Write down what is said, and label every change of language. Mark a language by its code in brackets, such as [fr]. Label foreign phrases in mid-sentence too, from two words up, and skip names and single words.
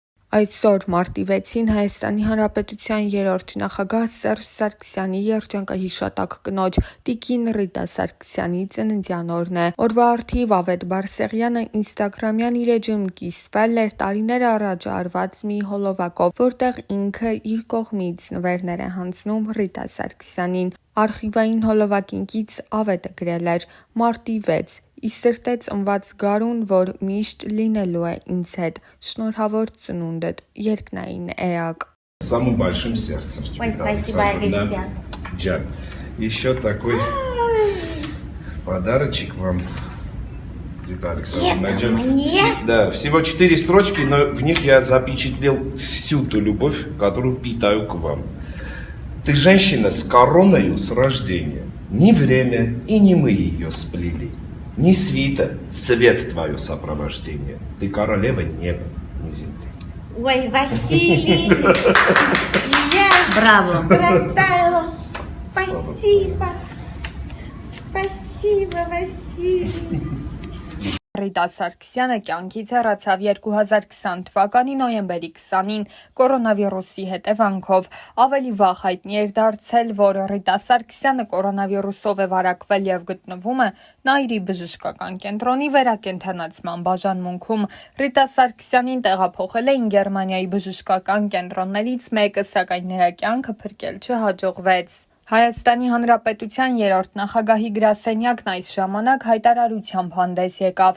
[hy] Այսօր մարտի 6-ին Հայաստանի Հանրապետության երրորդ նախագահ Սերժ Սարգսյանի երջանկահիշատակ կնոջ տիկին Ռիտա Սարգսյանի ծննդյան օրն է։ Օրվա առթիվ Ավետ Բարսեղյանը ինստագրամյան իր էջում կիսվել էր տարիներ առաջ արված մի հոլովակով, որտեղ ինքը իր կողմից նվերներ է հանձնում Ռիտա Սարգսյանին։ Արխիվային հոլովակին կից Ավետը գրել էր. «Մարտի 6. Ի սրտե ծնված գարուն, որ միշտ լինելու է ինձ հետ, շնորհավոր ծնունդդ, երկնային էակ»։ [ru] Самым большим сердцем. Ой, спасибо, Александр. Джан. Еще такой подарочек вам. Рита Александровна. Да, всего 4 строчки, но в них я запечатлел всю ту любовь, которую питаю к вам. Ты женщина с короною с рождения. Ни время и не мы ее сплели. Ни свита, свет твое сопровождение. Ты королева неба, не земли. Ой, Василий! Я Браво! растаяла. Спасибо. Спасибо, Василий. [hy] Ռիտա Սարգսյանը կյանքից հեռացավ 2020 թվականի նոյեմբերի 20-ին կորոնավիրուսի հետևանքով։ Ավելի վաղ հայտնի էր դարձել, որ Ռիտա Սարգսյանը կորոնավիրուսով է վարակվել եւ գտնվում է Նաիրի բժշկական կենտրոնի վերակենդանացման բաժանմունքում։ Ռիտա Սարգսյանին տեղափոխել էին Գերմանիայի բժշկական կենտրոններից մեկը, սակայն նրա կյանքը փրկել չհաջողվեց։ Հայաստանի Հանրապետության երրորդ նախագահի գրասենյակն այս ժամանակ հայտարարությամբ հանդես եկավ.